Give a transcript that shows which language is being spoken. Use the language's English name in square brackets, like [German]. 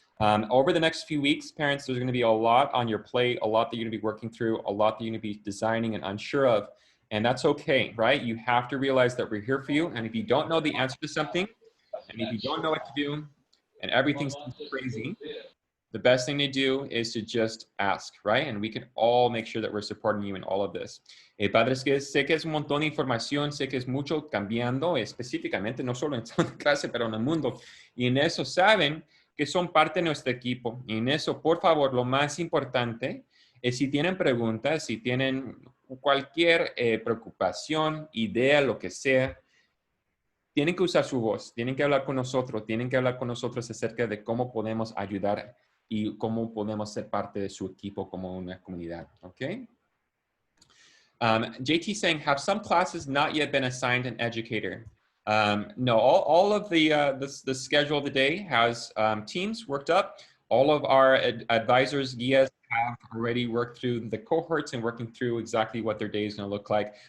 [English] Over the next few weeks, parents, there's gonna be a lot on your plate, a lot that you're gonna be working through, a lot that you're gonna be designing and unsure of. And that's okay, right? You have to realize that we're here for you. And if you don't know the answer to something, and if you don't know what to do, and everything's crazy, the best thing to do is to just ask, right? And we can all make sure that we're supporting you in all of this. [Spanish] Padres, que sé que es un montón de información, sé que es mucho cambiando, específicamente, no solo en esta clase, pero en el mundo. Y en eso saben que son parte de nuestro equipo. Y en eso, por favor, lo más importante es si tienen preguntas, si tienen cualquier preocupación, idea, lo que sea, tienen que usar su voz, tienen que hablar con nosotros, acerca de cómo podemos ayudar y cómo podemos ser parte de su equipo como una comunidad, okay? [English] JT saying, have some classes not yet been assigned an educator? No, all of the schedule of the day has teams worked up. All of our advisors, guías, have already worked through the cohorts and working through exactly what their day is going to look like.